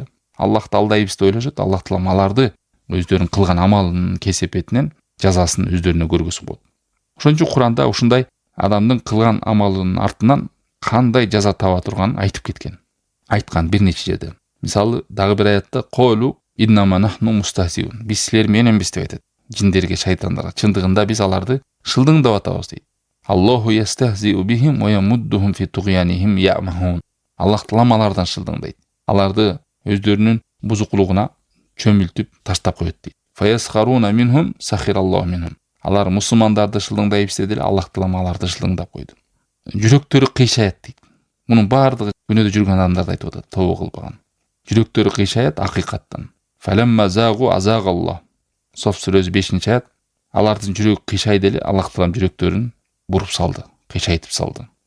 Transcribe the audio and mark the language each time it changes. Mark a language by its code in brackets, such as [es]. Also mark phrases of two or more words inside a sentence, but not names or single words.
[ky] Аллахты алдайбыз деп ойлошот. Аллах Таалам аларды өздөрүнүн кылган амалынын кесепетинен жазасын өздөрүнө көргөзүп болот. Ошон үчүн Куранда ушундай адамдын кылган амалынын артынан кандай жаза таба турганын айтып кеткен. Айткан бир нече жерде. Мисалы, дагы бир аятта [ar] قالوا إنما نحن مستهزئون. [ky] Биз силер мененбиз деп айтат. Жиндерге, шайтандарга. Чындыгында биз аларды шылдыңдап атабыз дейт. [ar] الله يستهزئ بهم ويمدهم في طغيانهم يعمهون. [ky] Аллах Таалам алардан шылдыңдайт. Аларды өздөрүнүн бузукулугуна чөмүлтүп таштап коет дейт. [ar] فيسخرون منهم سخر الله منهم. [ky] Алар мусулмандарды шылдыңдайбыз деле, Аллах Таалам аларды шылдыңдап койду. Жүрөктөрү кыйшаят дейт. Мунун баардыгы күнөөдө жүргөн адамдарды айтып атат, тобо кылбаган. Жүрөктөрү кыйшаят акыйкаттан. [ar] فلما زاغوا أزاغ الله. [ky] Соф сүрөсү 5-аят. Алардын жүрөгү кыйшайды эле, Аллах Таалам жүрөктөрүн буруп салды, кыйшайтып салды.